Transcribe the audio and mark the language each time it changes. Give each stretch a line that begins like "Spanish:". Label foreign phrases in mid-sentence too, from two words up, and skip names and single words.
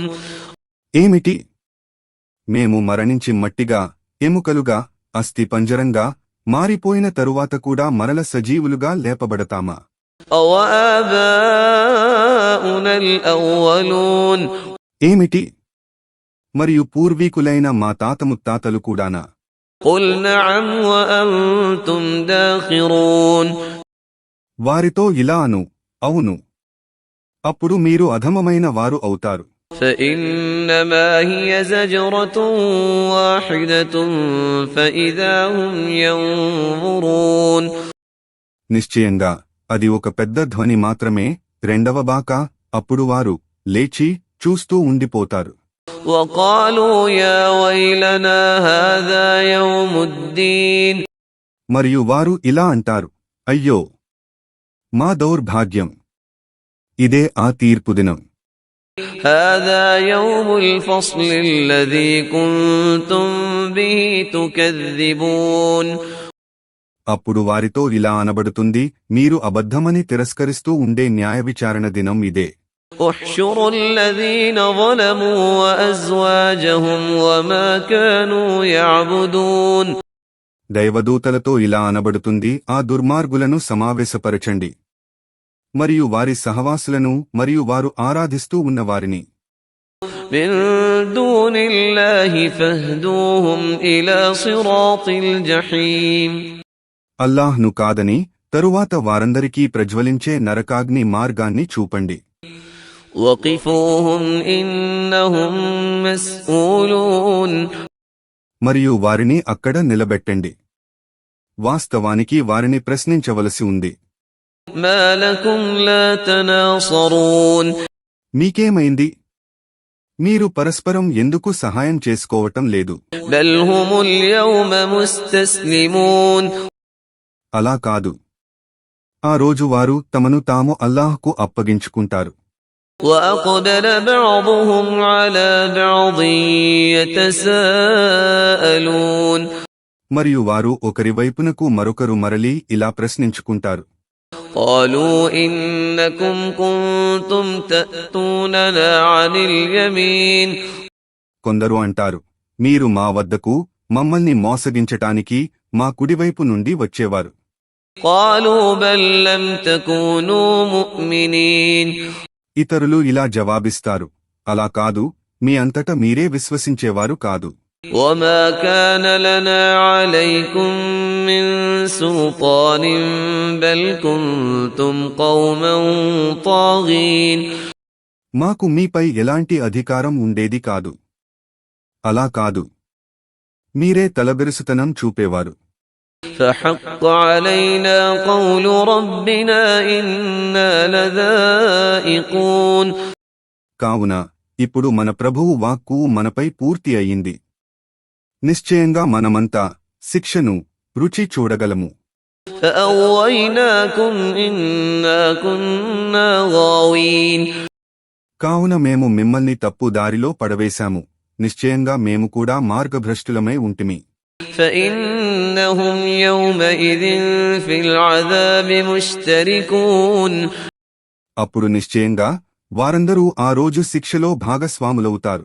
Telugu: ఏమిటి? మేము మరణించి మట్టిగా ఎముకలుగా అస్థిపంజరంగా మారిపోయిన తరువాత కూడా మరల సజీవులుగా లేపబడతామా?
Arabic: أوآباؤنا الأولون.
Telugu: ఏమిటి? మరియు పూర్వీకులైన మా తాత ముత్తాతలు కూడానా?
Arabic: قل نعم وأنتم داخرون.
Telugu: వారితో ఇలా అను, అవును, అప్పుడు మీరు అధమమైన వారు అవుతారు.
Arabic: فإنما هي زجرة واحدة فإذا هم ينظرون.
Telugu: నిశ్చయంగా అది ఒక పెద్ద ధ్వని మాత్రమే, రెండవ బాక, అప్పుడు వారు లేచి చూస్తూ ఉండిపోతారు.
Arabic: وقالوا يا ويلنا هذا يوم الدين.
Telugu: మరియు వారు ఇలా అంటారు, అయ్యో, మా దౌర్భాగ్యం, ఇదే ఆ తీర్పు దినం.
Arabic: هذا يوم الفصل الذي كنتم به تكذبون
Telugu: అప్పుడు వారితో ఇలా అనబడుతుంది, మీరు అబద్ధమని తిరస్కరిస్తూ ఉండే న్యాయ విచారణ దినం ఇదే.
Arabic: احشروا الذين ظلموا وأزواجهم وما كانوا يعبدون
Telugu: దైవదూతలతో ఇలా అనబడుతుంది, ఆ దుర్మార్గులను సమావేశపరచండి మరియు వారి సహవాసులను మరియు వారు ఆరాధిస్తూ ఉన్న వారిని.
Arabic: من دون الله فاهدوهم إلى صراط الجحيم
Telugu: అల్లాహ్ను కాదని తరువాత వారందరికీ ప్రజ్వలించే నరకాగ్ని మార్గాన్ని చూపండి.
Arabic: وقفوهم إنهم مسؤولون
Telugu: మరియు వారిని అక్కడ నిలబెట్టండి. వాస్తవానికి వారిని ప్రశ్నించవలసి ఉంది.
Arabic: ما لكم لا تناصرون
Telugu: మీకేమైంది? మీరు పరస్పరం ఎందుకు సహాయం చేసుకోవటం లేదు?
Arabic: بل هم اليوم مستسلمون
Telugu: అలా కాదు, ఆ రోజు వారు తమను తాము అల్లాహ్కు అప్పగించుకుంటారు.
Arabic: وأقبل بعضهم على بعض يتساءلون
Telugu: మరియు వారు ఒకరి వైపునకు మరొకరు మరలి ఇలా ప్రశ్నించుకుంటారు.
Arabic: قالوا إنكم كنتم تأتوننا عن اليمين
Telugu: కొందరు అంటారు, మీరు మా వద్దకు మమ్మల్ని మోసగించటానికి మా కుడివైపు నుండి వచ్చేవారు.
Arabic: قالوا بل لم تكونوا مؤمنين
Telugu: ఇతరులు ఇలా జవాబిస్తారు, అలా కాదు, మీ అంతట మీరే విశ్వసించేవారు కాదు.
Arabic: وما كان لنا عليكم من سلطان بل كنتم قوما طاغين
Telugu: మాకు మీపై ఎలాంటి అధికారం ఉండేది కాదు. అలా కాదు, మీరే తలబెరుసుతనం చూపేవారు.
Arabic: فحق علينا قول ربنا إنا لذائقون
Telugu: కావున ఇప్పుడు మన ప్రభువు వాక్కు మనపై పూర్తి అయింది. నిశ్చయంగా మనమంతా శిక్షను రుచి చూడగలము.
Arabic: فأغويناكم إنا كنا غاوين
Telugu: కావున మేము మిమ్మల్ని తప్పు దారిలో పడవేశాము. నిశ్చయంగా మేము కూడా మార్గభ్రష్టులమై ఉంటిమి.
Arabic: فإنهم يومئذ في العذاب مشتركون
Telugu: అప్పుడు నిశ్చయంగా వారందరూ ఆ రోజు శిక్షలో భాగస్వాములవుతారు.